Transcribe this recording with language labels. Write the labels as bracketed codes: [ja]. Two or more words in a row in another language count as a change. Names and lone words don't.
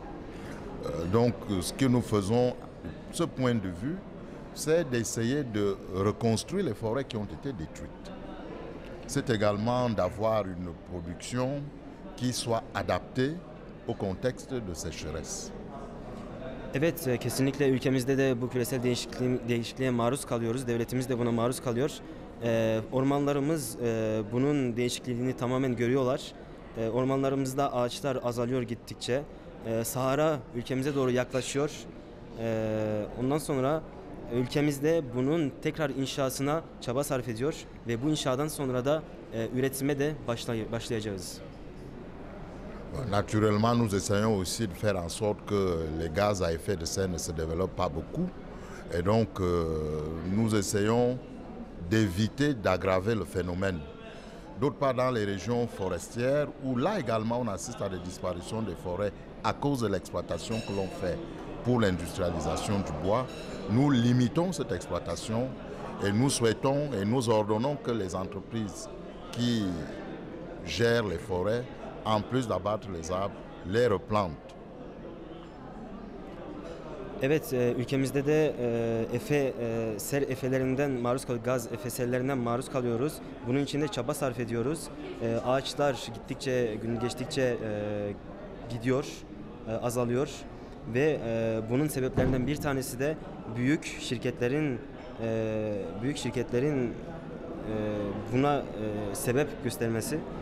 [fr] Donc ce que nous faisons, de ce point de vue, c'est d'essayer de reconstruire les forêts qui ont été détruites. C'est également d'avoir une production qui soit adaptée au contexte de sécheresse. [tr] Evet, kesinlikle ülkemizde de bu küresel değişikliğe maruz kalıyoruz. Devletimiz de buna maruz kalıyor. Ormanlarımız bunun değişikliğini tamamen görüyorlar. Ormanlarımızda ağaçlar azalıyor gittikçe. Sahara ülkemize doğru yaklaşıyor. Ondan sonra ülkemizde bunun tekrar inşasına çaba sarf ediyor ve bu inşadan sonra da üretime de başlayacağız. [fr] Naturellement, nous essayons aussi de faire en sorte que les gaz à effet de serre ne se développent pas beaucoup. Et donc, nous essayons d'éviter d'aggraver le phénomène. D'autre part, dans les régions forestières, où là également on assiste à des disparitions des forêts à cause de l'exploitation que l'on fait pour l'industrialisation du bois, nous limitons cette exploitation et nous souhaitons et nous ordonnons que les entreprises qui gèrent les forêts, en plus d'abattre les arbres, les replantent. [tr] Evet, ülkemizde de ser efelerinden maruz kalıyoruz, gaz efe serlerinden maruz kalıyoruz. Bunun için de çaba sarf ediyoruz. Ağaçlar gün geçtikçe gidiyor, azalıyor ve bunun sebeplerinden bir tanesi de büyük şirketlerin buna sebep göstermesi.